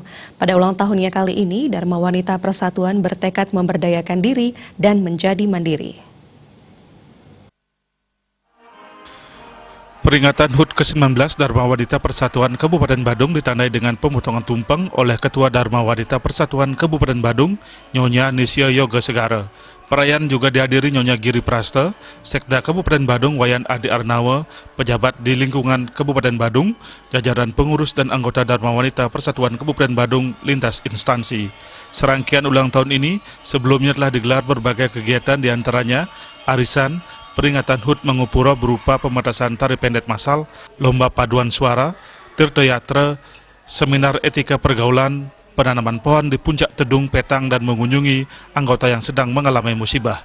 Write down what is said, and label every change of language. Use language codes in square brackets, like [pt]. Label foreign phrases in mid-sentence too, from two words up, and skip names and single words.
[id] Pada ulang tahunnya kali ini, Dharma Wanita Persatuan bertekad memberdayakan diri dan menjadi mandiri. Peringatan HUT ke-19 Dharma Wanita Persatuan Kabupaten Badung ditandai dengan pemotongan tumpeng oleh Ketua Dharma Wanita Persatuan Kabupaten Badung, Nyonya Nisya Yoga Segara. Perayaan juga dihadiri Nyonya Giri Prasta, Sekda Kabupaten Badung Wayan Adi Arnawa, pejabat di lingkungan Kabupaten Badung, jajaran pengurus dan anggota Dharma Wanita Persatuan Kabupaten Badung lintas instansi. Serangkaian ulang tahun ini sebelumnya telah digelar berbagai kegiatan diantaranya arisan, peringatan HUT Mangupuro berupa pementasan tari pendek massal, lomba paduan suara, tirtoyatra, seminar etika pergaulan, penanaman pohon di puncak Tedung Petang dan mengunjungi anggota yang sedang mengalami musibah.